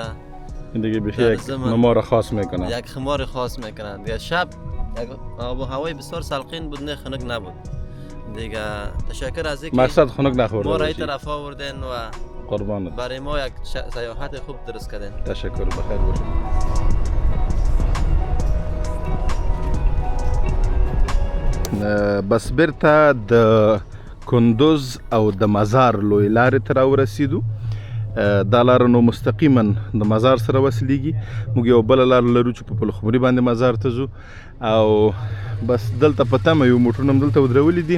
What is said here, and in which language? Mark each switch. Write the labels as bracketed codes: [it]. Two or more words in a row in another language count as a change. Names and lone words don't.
[fa] این دیگه بشه یک خمار خاص میکنه. یک خمار خاص میکنن دیگه. شب یک آب و هوای بسیار سلقین بود، نه خنک نبود دیگه تشکر از اینکه مقصد خنک نخورده ما را این باشی. طرف آوردین و قربانت. برای ما یک سیاحت خوب درست کردین. تشکر، بخیر باشید. [ps] بس بیرته د کندوز او د مزار لوی لارې ته راورسېدو. دا لاره نو مستقیما د مزار سره وصلېږي. موږ یو بله لار لرو چې په پلخمري باندې مزار ته ځو او بس دلته په تمه یو موټرونه هم دلته ودرولي دي.